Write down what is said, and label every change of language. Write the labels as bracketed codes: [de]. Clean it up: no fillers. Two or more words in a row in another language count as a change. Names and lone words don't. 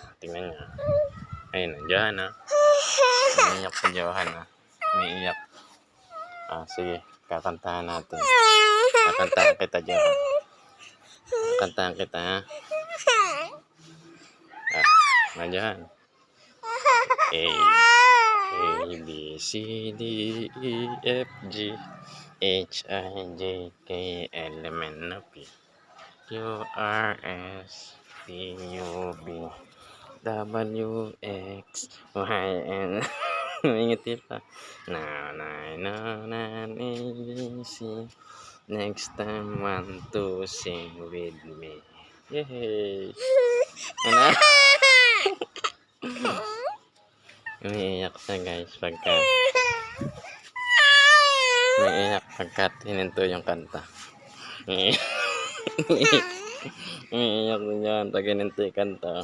[tl] Tingnan niya. Ayun, Johan ha. Umiiyak si Johan ha. Umiiyak. Sige, kakantahan natin. Kakantahan kita, Johan. Kakantahan kita ha. Johan. [en] A, B, C, D, E, F, G, H, I, J, K, L, M, N, O, P, Q, R, S, T, U, V, W, X, Y, N. [tl] Ngiti pa. [en] Now, A, B, C. Next time, 1, 2, sing with me. Yay! [tl] Ano? Umiiyak siya guys pagka hininto yung kanta. Umiiyak din yan pag hininto yung kanta.